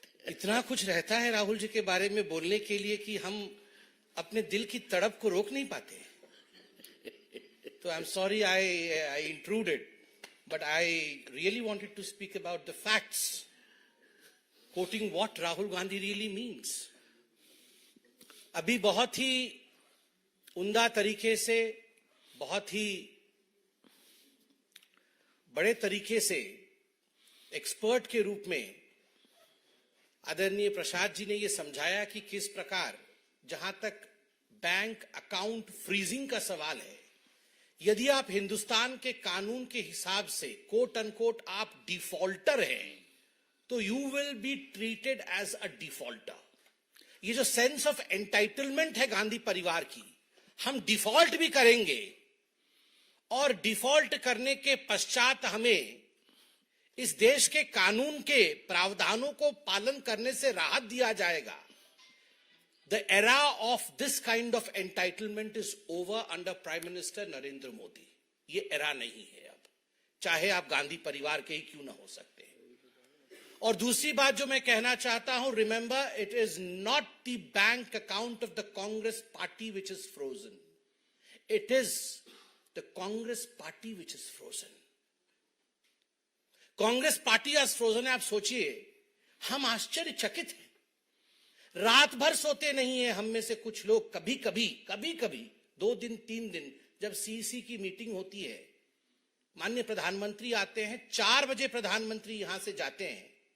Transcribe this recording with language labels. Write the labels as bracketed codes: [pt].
[hi] इतना कुछ रहता है राहुल जी के बारे में बोलने के लिए कि हम अपने दिल की तड़प को रोक नहीं पाते. [en] तो I am sorry I intruded, but I really wanted to speak about the facts, quoting what Rahul Gandhi really means. [hi] अभी बहुत ही उम्दा तरीके से, बहुत ही बड़े तरीके से एक्सपर्ट के रूप में आदरणीय प्रसाद जी ने ये समझाया कि किस प्रकार, जहां तक बैंक अकाउंट फ्रीजिंग का सवाल है, यदि आप हिंदुस्तान के कानून के हिसाब से कोट अनकोट आप डिफॉल्टर हैं, तो [en] You will be treated as a defaulter. [hi] ये जो सेंस ऑफ एंटाइटलमेंट है गांधी परिवार की, हम डिफॉल्ट भी करेंगे और डिफॉल्ट करने के पश्चात हमें इस देश के कानून के प्रावधानों को पालन करने से राहत दिया जाएगा. [en] The era of this kind of entitlement is over under Prime Minister Narendra Modi. [hi] ये era नहीं है अब, चाहे आप गांधी परिवार के ही क्यों ना हो सकते हैं. और दूसरी बात जो मैं कहना चाहता हूं, [en] remember it is not the bank account of the Congress party which is frozen. It is the Congress party which is frozen. [hi] Congress party आज फ्रोजन है. आप सोचिए, हम आश्चर्यचकित हैं. रात भर सोते नहीं है हम में से कुछ लोग. कभी कभी 2 दिन 3 दिन जब सीसी की मीटिंग होती है, माननीय प्रधानमंत्री आते हैं, 4 बजे प्रधानमंत्री यहां से जाते हैं.